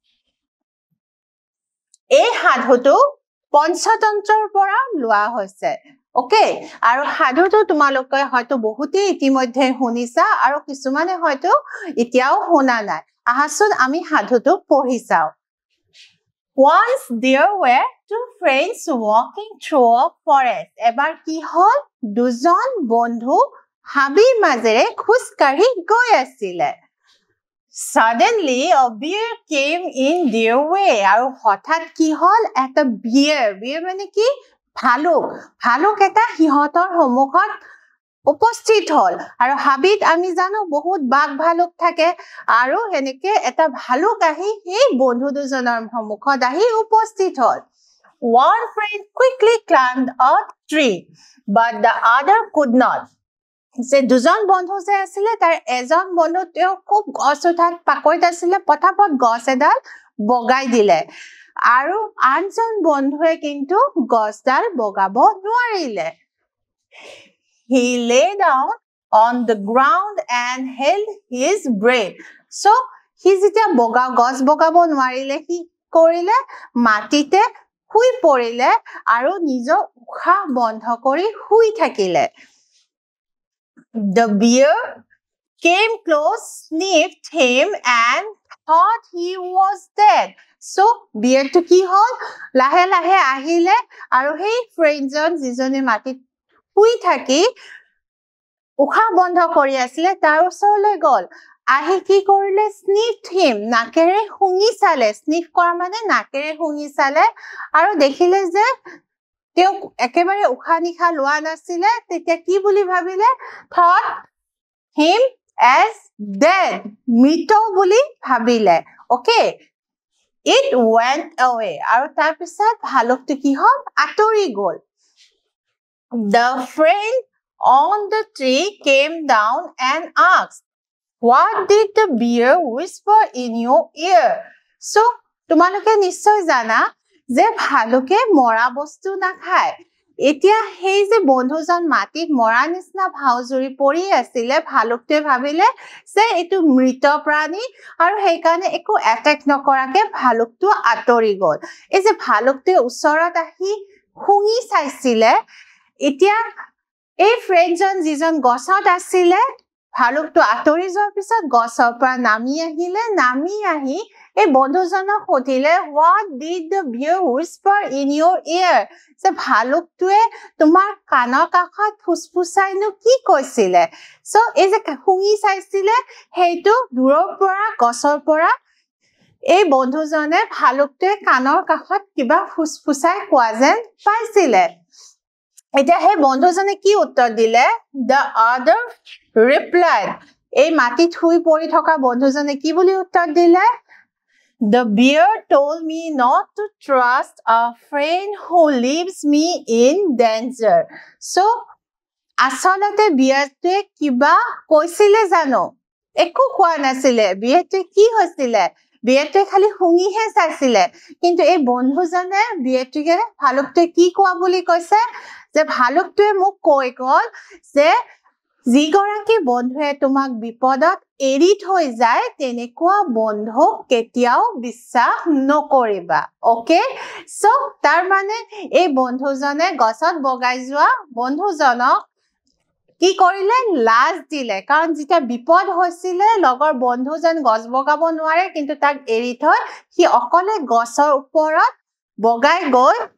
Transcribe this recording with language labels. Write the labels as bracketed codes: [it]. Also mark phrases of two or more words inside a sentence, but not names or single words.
[as] এই সাধুটো পঞ্চতন্ত্ৰৰ পৰা লোৱা হৈছে ওকে আৰু সাধুটো তোমালোকে হয়তো বহুতে ইতিমধ্যে শুনিছা আৰু কিছুমানে হয়তো এতিয়াও শুনা নাই আহাচোন আমি সাধুটো পঢ়ি চাও [en] Once there were two friends walking through a forest [as] এবাৰ কি হল দুজন বন্ধু হাবিৰ মাজেৰে খোজকাঢ়ি গৈ আছিলে [en] Suddenly a bear came in their way [as] আৰু হঠাৎ কি হল এটা bear মানে কি ভালুক এটা সিহঁতৰ সন্মুখত উপস্থিত হল আৰু হাবিত আমি জানো বহুত বাঘ ভালুক থাকে আৰু এনেকে এটা ভালুক আহি সেই বন্ধু দুজনৰ সন্মুখত আহি উপস্থিত হল [en] One friend quickly climbed a tree but the other could not [as] যে দুজন বন্ধু যে আছিলে তাৰ এজন বন্ধু তেওঁ খুব গছ উঠাত পাকৈত আছিলে পটাপট গছ এডাল বগাই দিলে আৰু আনজন বন্ধুৱে কিন্তু গছডাল বগাব নোৱাৰিলে [en] He lay down on the ground and held his breath so he [as] যেতিয়া গছ বগাব নোৱাৰিলে কি কৰিলে মাটিতে শুই পৰিলে আৰু নিজৰ উশাহ বন্ধ কৰি শুই থাকিলে [en] The bear came close, sniffed him and thought he was dead. [as] So, bear তো কি হ'ল, লাহে লাহে আহিলে, আৰু হেই friendজন যিজনে মাটিত শুই থাকি উশাহ বন্ধ কৰি আছিল তাৰ ওচৰলৈ গল আহি কি কৰিলে [en] sniffed him [as] নাকেৰে শুঙি চালে sniff কৰা মানে নাকেৰে শুঙি চালে আৰু দেখিলে যে তেওঁ একেবাৰে উশাহ নিশা লোৱা নাছিলে তেতিয়া কি বুলি ভাবিলে [en] thought him as dead [as] মৃত বুলি ভাবিলে [en] okay it went away [as] আৰু তাৰ পিছত ভালুকটো কি হ'ল আতৰি গল [en] the friend on the tree came down and asked what did the bear whisper in your ear so [as] তোমালোকে নিশ্চয় জানা যে ভালুকে মৰা বস্তু নাখায় এতিয়া সেই যে বন্ধুজন মাটিত মৰা নিচিনা ভাউজুৰি পৰি আছিলে ভালুকটোৱে ভাবিলে যে এটো মৃত প্ৰাণী আৰু সেই কাৰণে একো অ্যাটাক নকৰাকে ভালুকটো আতৰি গল এই যে ভালুকটোৱে ওচৰত আহি শুঙি চাইছিলে এতিয়া এই ফ্ৰেণ্ডজন যিজন গছত আছিলে ভালুকটো আঁতৰি যোৱাৰ পিছত গছৰ পৰা নামি আহিলে নামি আহি এই বন্ধুজনক সুধিলে [en] what did the bear whisper in your ear [as] যে ভালুকটোৱে তোমাৰ কাণৰ কাষত ফুসফুসাইনো কি কৈছিলে সো এই যে শুঙি চাইছিলে সেইটো দূৰৰ পৰা গছৰ পৰা এই বন্ধুজনে ভালুকটোৱে কাণৰ কাষত কিবা ফুসফুসাই কোৱা যেন পাইছিলে এতিয়া হে বন্ধুজনে কি উত্তৰ দিলে [en] the other replied [as] এই মাটিত শুই পৰি থকা বন্ধুজনে কি বুলি উত্তৰ দিলে [en] the bear told me not to trust a friend who leaves me in danger so [as] আসলতে বিয়াৰটোৱে কিবা কৈছিলে জানো একো কোৱা নাছিলে বিয়াৰটোৱে কি হৈছিলে বিয়াৰটোৱে খালি শুঙিহে চাইছিলে কিন্তু এই বন্ধুজনে বিয়াৰটোকে ভালুকটোৱে কি কোৱা বুলি কৈছে যে ভালুকটোৱে মোক কৈ গল যে যিগৰাকী বন্ধুৱে তোমাক বিপদত এৰি থৈ যায় তেনেকুৱা বন্ধুক কেতিয়াও বিশ্বাস নকৰিবা [en] okay so [as] তাৰ মানে এই বন্ধুজনে গছত বগাই যোৱা বন্ধুজনক কি কৰিলে লাজ দিলে কাৰণ যেতিয়া বিপদ হৈছিলে লগৰ বন্ধুজন গছ বগাব নোৱাৰে কিন্তু তাক এৰি থৈ সি অকলে গছৰ ওপৰত বগাই গৈ